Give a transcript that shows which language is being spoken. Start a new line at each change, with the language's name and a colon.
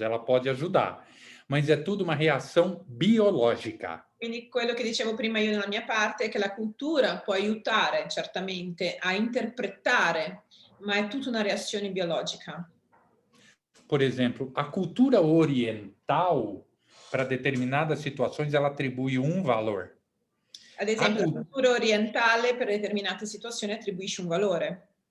Portuguese: Ela pode ajudar, mas é tudo uma reação biológica.
Italian: Quindi quello che dicevo prima io nella mia parte è che la cultura può aiutare certamente a interpretare, ma è tutta una reazione biologica.
Portuguese: Por exemplo, a cultura oriental para determinadas situações, ela atribui um valor.
Italian: Ad esempio, la cultura orientale per determinate situazioni attribuisce un valore.